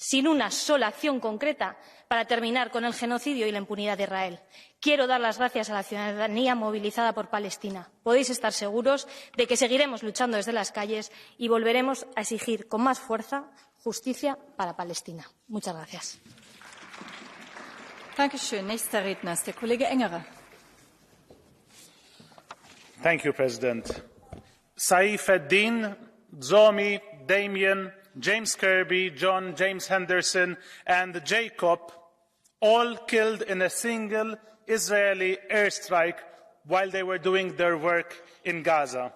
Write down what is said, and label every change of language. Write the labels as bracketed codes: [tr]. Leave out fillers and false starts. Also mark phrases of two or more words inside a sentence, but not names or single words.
[es] sin una sola acción concreta para terminar con el genocidio y la impunidad de Israel. Quiero dar las gracias a la ciudadanía movilizada por Palestina. Podéis estar seguros de que seguiremos luchando desde las calles y volveremos a exigir con más fuerza justicia para Palestina. Muchas gracias. [de] Dankeschön. Nächster Redner ist der Kollege Engerer. [en] Thank you, President. Saif ad-Din, Zomi, Damien, James Kirby, John, James Henderson, and Jacob, all killed in a single Israeli airstrike while they were doing their work in Gaza.